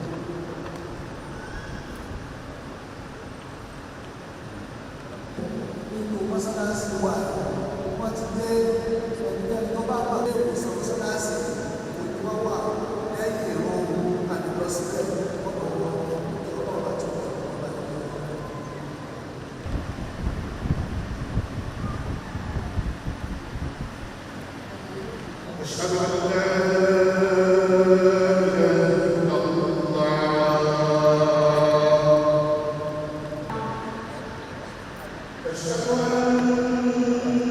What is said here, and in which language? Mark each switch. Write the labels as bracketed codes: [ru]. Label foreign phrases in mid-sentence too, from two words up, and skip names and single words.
[yo] nínú mọ́sálásí wa wọ́n ti dé ẹnikẹ́ni tó bá wà lé ìwòsàn mọ́sálásí òní wọ́n wà lẹ́yìn ìrún àdìlọ́sílẹ̀ ọ̀pọ̀ wọn ní ọlọ́run bá tí ọ̀dà ẹ̀. [ar] أشهد أن لا إله إلا الله أشهد أن